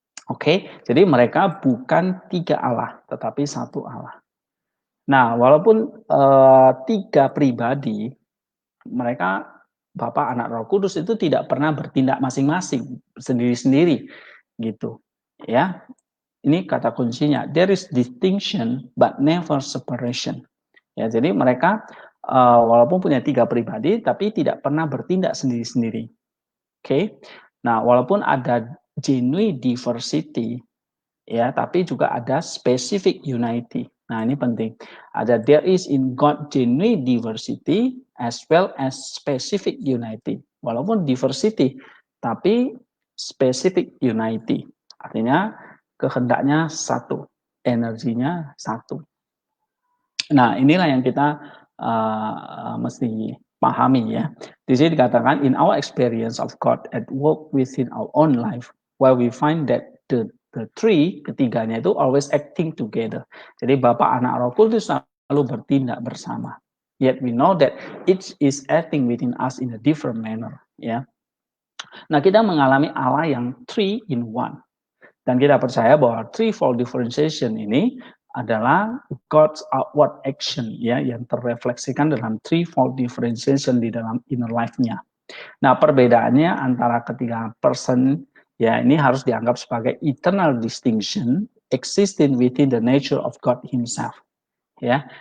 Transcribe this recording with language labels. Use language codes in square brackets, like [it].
[id] Oke, jadi mereka bukan tiga Allah, tetapi satu Allah. Nah, walaupun tiga pribadi, mereka Bapa, Anak, Roh Kudus itu tidak pernah bertindak masing-masing, sendiri-sendiri, gitu. Ya, ini kata kuncinya. [en] There is distinction, but never separation. [id] Ya, jadi mereka walaupun punya tiga pribadi, tapi tidak pernah bertindak sendiri-sendiri. Oke, nah walaupun ada [en] genuine diversity, [id] ya, tapi juga ada [en] specific unity. [id] Nah, ini penting. [en] Ada there is in God genuine diversity as well as specific unity. [id] Walaupun diversity, tapi [en] specific unity. [id] Artinya kehendaknya satu, energinya satu. Nah, inilah yang kita mesti pahami ya. [en] Di sini dikatakan in our experience of God at work within our own life, where we find that the three, [id] ketiganya itu [en] always acting together. [id] Jadi Bapa, Anak, Roh Kudus selalu bertindak bersama. [en] Yet we know that each is acting within us in a different manner. [id] Ya. Nah, kita mengalami Allah yang three in one. Dan kita percaya bahwa [en] threefold differentiation [id] ini adalah [en] God's outward action [id] ya yang terrefleksikan dalam threefold differentiation di dalam [en] inner life- [id] nya. Nah, perbedaannya antara ketiga person ya ini harus dianggap sebagai [en] eternal distinction existing within the nature of God himself. [id] Ya.